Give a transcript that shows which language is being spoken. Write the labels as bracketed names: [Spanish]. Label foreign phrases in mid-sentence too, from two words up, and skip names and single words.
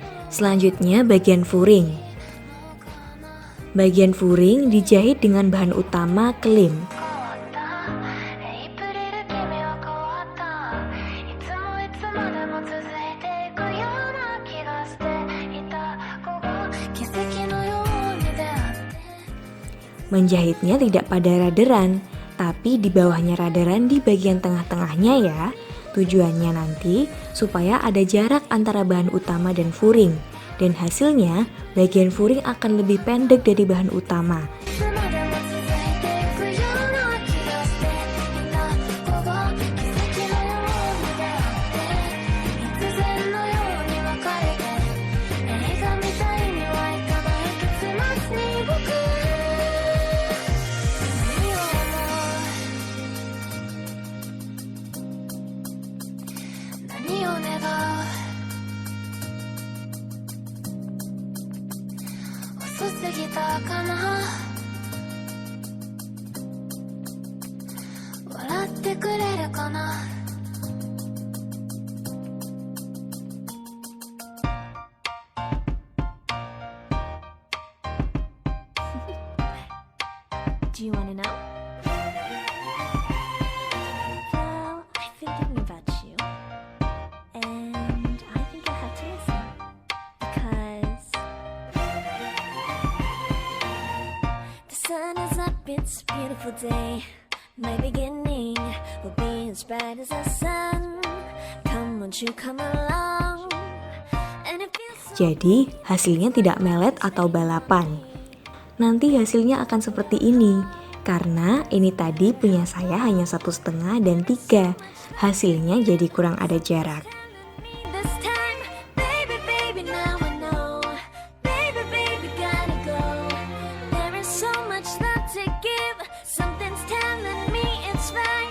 [Indonesian] Selanjutnya bagian furing. Bagian furing dijahit dengan bahan utama klim. [Japanese] エイプリル君は変わったいつもいつまでも続いていくような気がしていたここ奇跡のように出会って [Indonesian] Menjahitnya tidak pada raderan, tapi di bawahnya raderan di bagian tengah-tengahnya ya. Tujuannya nanti supaya ada jarak antara bahan utama dan furing. Dan hasilnya, bagian furing akan lebih pendek dari bahan utama. [Japanese] いつまでも続いていくような気がしていたここ奇跡のように出会って必然のように別れて映画みたいにはいかない結末に僕何を願う遅すぎたかな笑ってくれるかな [English] Do you wanna know? Well, I've been thinking about you, and I think I have to listen because the sun is up, it's a beautiful day. My beginning will be as bright as the sun. Come, won't you come along? And it feels so. [Indonesian] Jadi hasilnya tidak melet atau balapan. Nanti hasilnya akan seperti ini. Karena ini tadi punya saya hanya 1,5 dan 3. Hasilnya jadi kurang ada jarak. [English] This time, baby, baby, now I know. Baby, baby, gotta go. There is so much love to give. Something's telling me it's right.